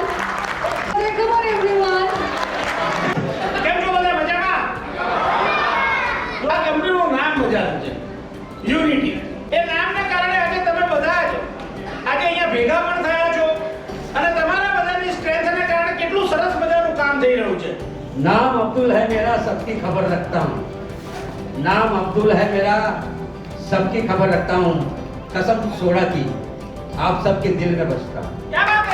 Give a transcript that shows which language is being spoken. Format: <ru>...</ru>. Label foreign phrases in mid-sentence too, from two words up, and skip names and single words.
<en>Come on, everyone.</en> <gu>કેમ છો બધા મજામાં? આ કંપનીનું નામ મજાનું છે, યુનિટી. એ નામને કારણે આજે તમે બધા જ આજે અહીંયા ભેગા પણ થયા છો અને તમારા બધાની સ્ટ્રેન્થને કારણે કેટલું સરસ મજાનું કામ થઈ રહ્યું છે.</gu> <hi>नाम अब्दुल है मेरा, सबकी खबर रखता हूँ. नाम अब्दुल है मेरा, सबकी खबर रखता हूँ. कसम सोड़ा की आप सबके दिल में बसता हूँ. क्या</hi>